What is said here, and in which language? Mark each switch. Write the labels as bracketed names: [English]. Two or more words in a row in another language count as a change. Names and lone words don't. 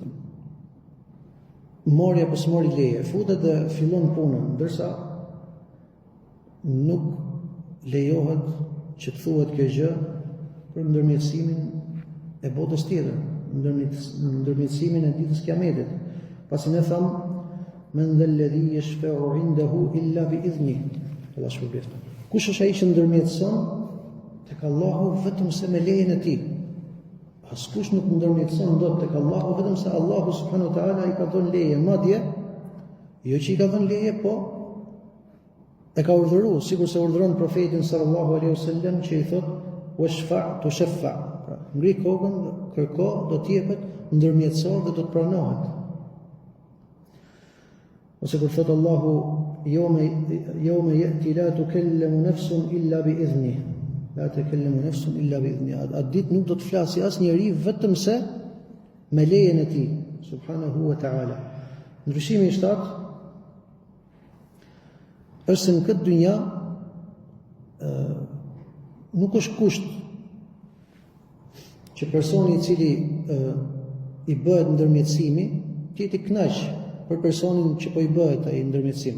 [Albanian] mori apo s'mori leje, futet dhe fillon punën, ndërsa nuk lejohet që të thuhet kjo gjë për ndërmjetësimin e botës tjetër, ndërmjetësimin e ditës Kiametit. Pasi ne tham, [Arabic] من ذا الذي يشفع عنده إلا بإذنه. [Albanian] Allah shpërblet. Kush është ai që ndërmjetëson tek Allahu vetëm se me lejen e tij? Askush nuk ndërmjetëson dot tek Allahu vetëm se Allahu [Arabic] سبحانه وتعالى [Albanian] i ka dhënë leje, madje jo që i ka dhënë leje, po e ka urdhëruar, sikur se urdhëron profetin [Arabic] صلى الله عليه وسلم [Albanian] që i thot [Arabic] واشفع تشفع. [Albanian] Pra, ngri kokën, kërko, do të jepet, ndërmjetëso dhe do të pranohet. Ose kur thot Allahu [Arabic] يوم يأتي لا تكلم نفس إلا بإذنه. لا تكلم نفس إلا بإذنه. [Albanian] Atë ditë nuk do të flasë asnjëri vetëm se me lejen e tij, [Arabic] سبحانه وتعالى. [Albanian] Ndryshimi 7 është se në këtë dynja nuk është kusht që personi i cili i bëhet ndërmjetësimi të jetë i kënaq për personin që po i bëhet ai ndërmjetësim.